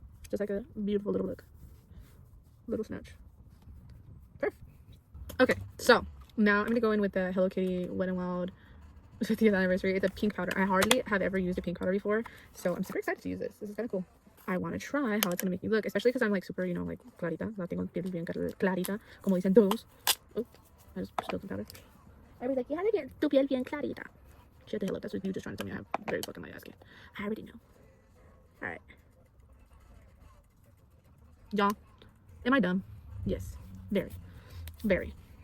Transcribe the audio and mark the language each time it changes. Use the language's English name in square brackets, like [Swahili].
[English] Just like a beautiful little look. Little snatch. Perfect. Okay, so now I'm gonna go in with the Hello Kitty Wet n Wild 50th anniversary. It's a pink powder. I hardly have ever used a pink powder before, so I'm super excited to use this. This is kind of cool. I want to try how it's gonna make me look, especially because I'm like super, you know, like clarita. [Spanish] La tengo piel bien clarita, como dicen todos. [English] Oh, I just spilled some powder. Everybody's like, you have to get [Spanish] tu piel bien clarita. [English] Shut the hell up. That's what you just trying to tell me I have very fucking light skin. I already know. Alright. Y'all, am I dumb? Yes. Very. Very.